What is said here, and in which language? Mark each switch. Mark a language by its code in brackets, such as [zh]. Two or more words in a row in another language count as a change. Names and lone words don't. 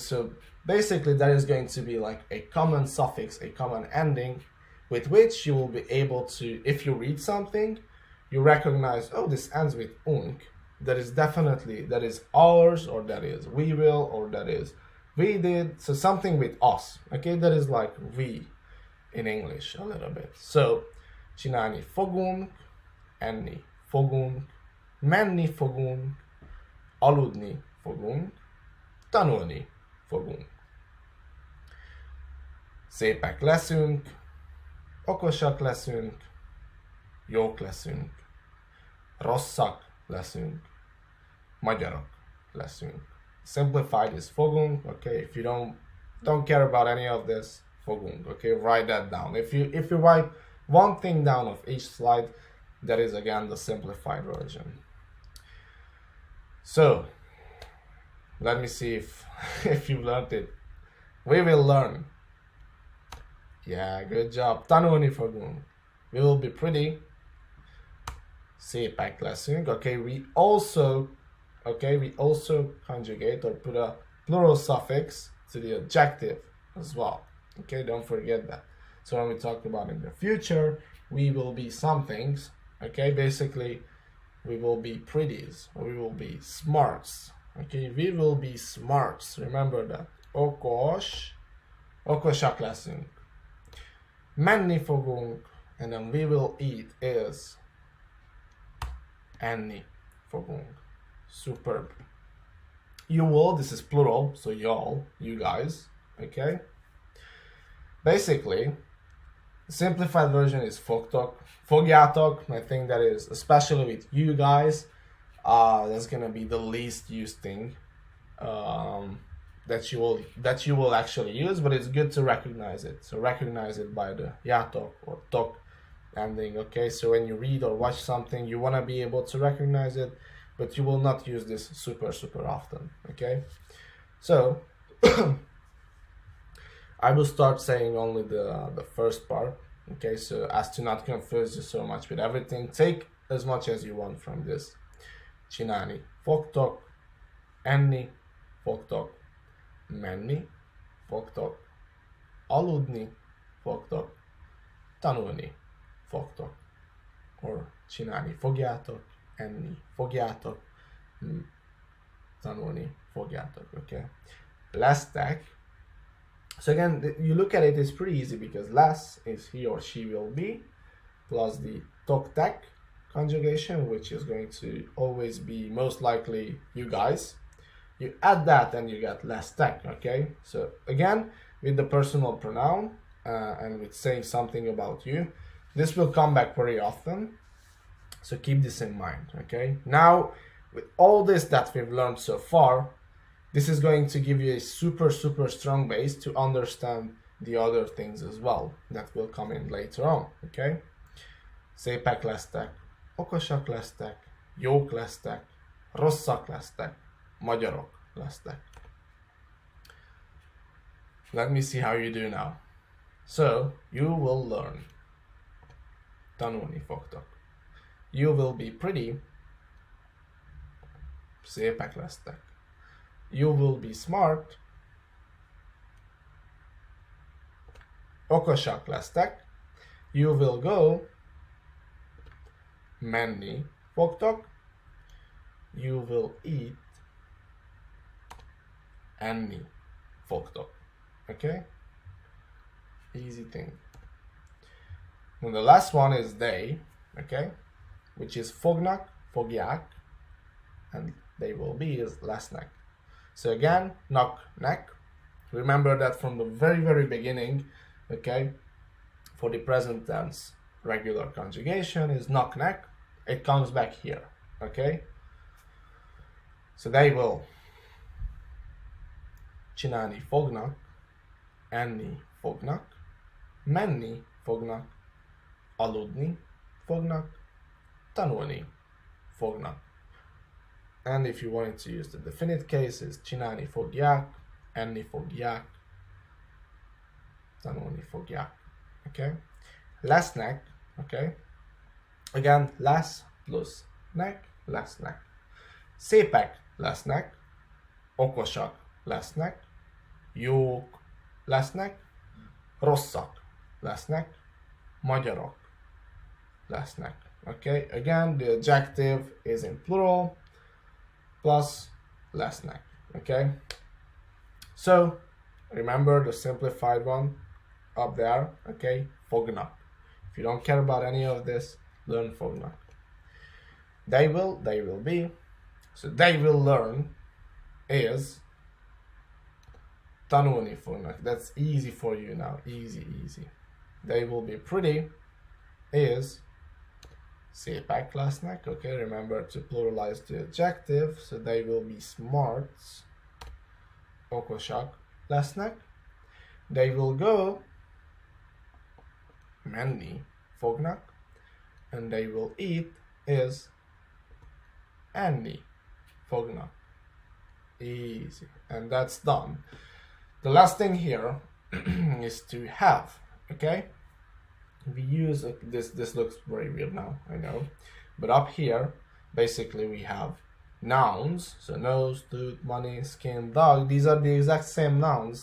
[en] So basically that is going to be like a common suffix, a common ending with which you will be able to, if you read something, you recognize, oh, this ends with unk, that is definitely, that is ours, or that is we will, or that is we did, so something with us, okay, that is like we in English a little bit. [hu] So csinálni fogunk, enni fogunk, menni fogunk, aludni fogunk, tanulni fogunk. Szépek leszünk, okosak leszünk, jók leszünk, rosszak leszünk, magyarok leszünk. [en] Simplified is fogunk, okay? If you don't care about any of this, fogunk, okay? Write that down. If you write one thing down of each slide, that is again the simplified version. So let me see if you learned it. We will learn. Yeah, good job. [hu] Tanulni fogunk. [en] We will be pretty. [hu] Szépek leszünk. [en] Okay, we also conjugate or put a plural suffix to the adjective as well. Okay, don't forget that. So when we talk about in the future, we will be some things. Okay, basically we will be pretties, or we will be smarts. Okay, we will be smarts. Remember that. [hu] Okosak leszünk. Menni fogunk, [en] and then we will eat is [hu] enni fogunk. [en] Superb. You will, this is plural, so y'all, you guys, okay? Basically, the simplified version is [hu] fogtok, fogjátok. [en] I think that is, especially with you guys, that's gonna be the least used thing that you will actually use, but it's good to recognize it. So recognize it by the játok or tok ending, okay? So when you read or watch something, you wanna be able to recognize it, but you will not use this super often, okay? So I will start saying only the first part, okay? So as to not confuse you so much with everything, take as much as you want from this. [hu] Csinálni fogtok, enni fogtok, menni fogtok, aludni fogtok, tanulni fogtok, or csinálni fogjátok, enni fogjátok, tanulni fogjátok, okay? Lesztek. [en] So again, you look at it, it's pretty easy because lesz is he or she will be, plus the toktek conjugation, which is going to always be most likely you guys. You add that and you get lesztek, okay? So again, with the personal pronoun and with saying something about you, this will come back very often. So keep this in mind, okay? Now, with all this that we've learned so far, this is going to give you a super strong base to understand the other things as well that will come in later on, okay? [hu] Szépek lesztek, okosak lesztek, jók lesztek, rosszak lesztek, magyarok lesztek. [en] Let me see how you do now. So, you will learn. [hu] Tanulni fogtok. [en] You will be pretty. [hu] Szépek lesztek. [en] You will be smart. [hu] Okosak lesztek. [en] You will go. [hu] Menni fogtok. [en] You will eat. [hu] Enni fogtok. [en] Okay? Easy thing. And the last one is they, okay? Which is [hu] fognak, fogják, [en] and they will be is lesznek. So again, knock, neck. Remember that from the very beginning, okay? For the present tense, regular conjugation is knock, neck. it comes back here, okay? So they will [hu] csinálni fognak, enni fognak, menni fognak, aludni fognak, tanulni fognak. [en] And if you wanted to use the definite case, is [hu] csinálni fogják, enni fogják, tanulni fogják. [en] Okay? [hu] Lesznek, okay? [en] Again, lesz plus nek, lesznek. [hu] Szépek lesznek, okosak lesznek, jók lesznek, rosszak lesznek, magyarok lesznek. [en] Okay? Again, the adjective is in plural plus lesznek. Okay? So, remember the simplified one up there, okay? [hu] Fognak. [en] If you don't care about any of this, learn fognak. They will be. So they will learn is [hu] tanulni fognak. [en] That's easy for you now. Easy. They will be pretty is [hu] szépek lesznek. [en] Okay, remember to pluralize the adjective. So they will be smart. [hu] Okosak lesznek. [en] They will go. [hu] Menni fognak. [en] And they will eat is [hu] enni fognak. [en] Easy. And that's done. The last thing here is to have. Okay? We use this looks very weird now, I know. But up here, basically we have nouns. So nose, tooth, money, skin, dog. These are the exact same nouns.